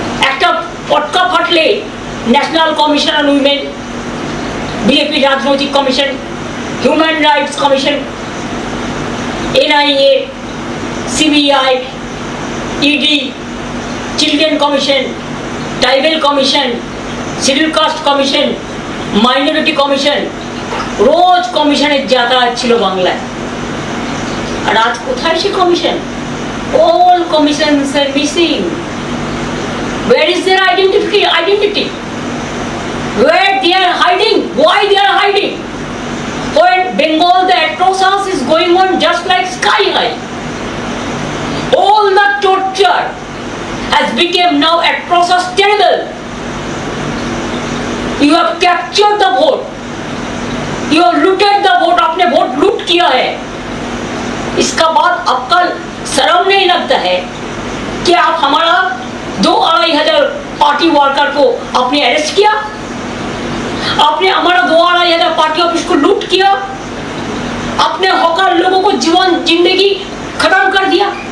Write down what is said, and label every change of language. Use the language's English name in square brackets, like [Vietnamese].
[Bangla] একটা পটকা ফাটলে national commission on women, BJP রাজনৈতিক commission, human rights commission, NIA, CBI, ED, children commission, tribal commission, schedule caste commission, minority commission, রোজ কমিশনের যাতায়াত ছিল বাংলায়। আর আজ কোথায় সে commission? [English] All commissions are missing. Where is their identity? Where they are hiding? Why they are hiding? When Bengal, the atrocious is going on just like sky high. All the torture has become now atrocious, terrible. You have captured the vote. You have looted the vote. [Hindi] आपने vote लूट किया है। इसका बाद आपका शर्म नहीं लगता है कि आप हमारा 2-2.5 पार्टी वर्कर को आपने अरेस्ट किया? आपने हमारा 2-2.5 पार्टी ऑफिस को लूट किया? आपने हॉकर लोगों को जीवन जिंदगी खत्म कर दिया?